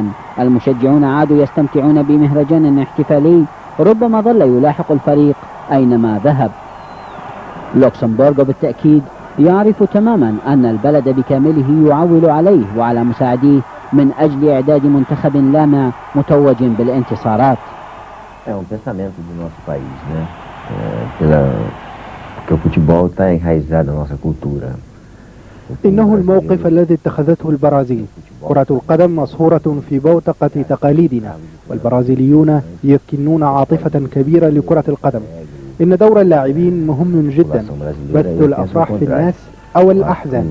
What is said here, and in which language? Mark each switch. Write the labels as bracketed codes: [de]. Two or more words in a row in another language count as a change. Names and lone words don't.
[ar] المشجعون عادوا يستمتعون بمهرجان احتفالي ربما ظل يلاحق الفريق أينما ذهب. لوكسمبورغو بالتأكيد يعرف تماما أن البلد بكامله يعول عليه وعلى مساعديه من أجل إعداد منتخب لامع متوج بالانتصارات. [pt] É pensamento do nosso país, né? Porque o futebol está enraizado na nossa cultura. [ar] إنه الموقف الذي اتخذته البرازيل. كرة القدم مصهورة في بوتقة تقاليدنا، والبرازيليون يكنون عاطفة كبيرة لكرة القدم. إن دور اللاعبين مهم جدا، بث الأفراح في الناس أو الأحزان.